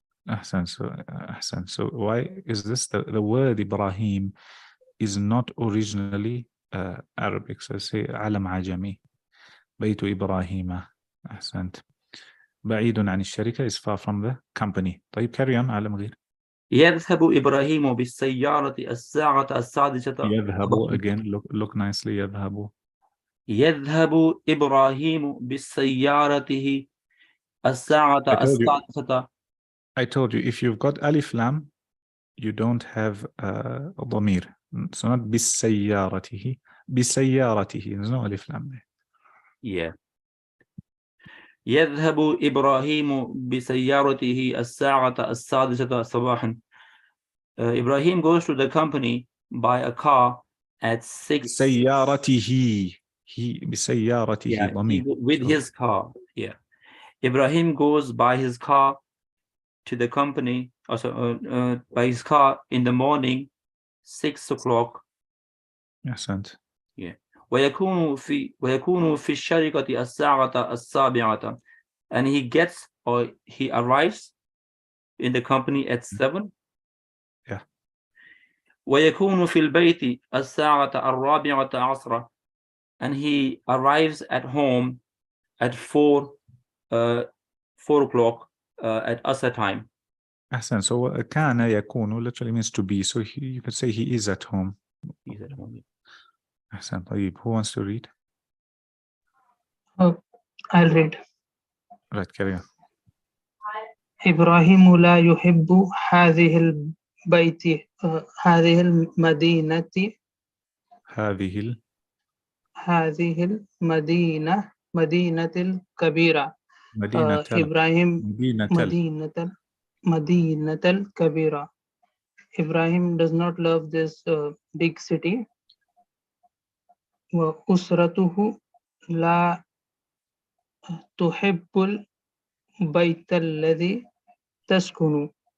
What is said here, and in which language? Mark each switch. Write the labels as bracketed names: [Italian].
[English] أحسن. So why is this? The word Ibrahim is not originally Arabic. So say [Arabic] علم عجمي. بيت إبراهيم. أحسنت. بعيد عن الشركة [English] is far from the company. طيب, carry on. [Arabic] علم غير. يذهب إبراهيم بالسيارة الساعة السادسة. [English] يذهب, again, look nicely. [Arabic] يذهب إبراهيم بالسيارته الساعة السادسة. [English] I told you, if you've got alif lam, you don't have a ضمير. So not بسيارته. [Arabic] بسيارته. [English] There's no alif lam there. Yeah. [Arabic] يذهب إبراهيم بسيارته الساعة السادسة صباحا. [English] Ibrahim goes to the company by a car at 6. [Arabic] بسيارته. بسيارته. [English] Yeah, [Arabic] ضمير. [English] with his car. Yeah. Ibrahim goes by his car to the company, also by his car in the morning, 6 o'clock. [Arabic] أحسنت. [English] Yeah. [Arabic] ويكون في الشركة الساعة السابعة, [English] and he arrives in the company at 7. Yeah. [Arabic] ويكون في البيت الساعة 4 [English] and he arrives at home at 4 o'clock at Asr time. Ahsan. So كان يكون literally means to be. So you could say he is at home. He's at home. Ahsan. طيب, who wants to read? I'll read. Right, carry on. [Arabic] إبراهيم لا يحب هذه البيت هذه المدينة مدينة الكبيرة. إبراهيم مدينة الكبيرة. [English] Ibrahim does not love this big city. [Arabic] وأسرته لا تحب البيت الذي تسكن